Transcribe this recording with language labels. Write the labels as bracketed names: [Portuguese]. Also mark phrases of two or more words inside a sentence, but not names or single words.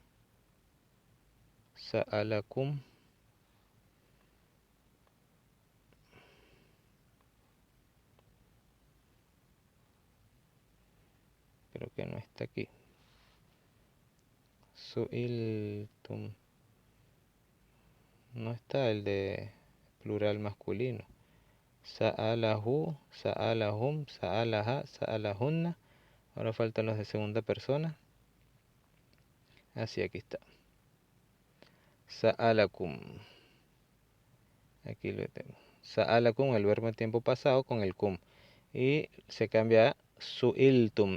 [Spanish] Sa'alakum. Creo que no está aquí. Su'iltum. No está el de plural masculino. [Arabic] سأله، سألهم، سألها، سألهنّ. [Spanish] Ahora faltan los de segunda persona. Así, aquí está. Sa'alakum. Aquí lo tengo. Sa'alakum, el verbo en tiempo pasado con el kum. Y se cambia a su'iltum.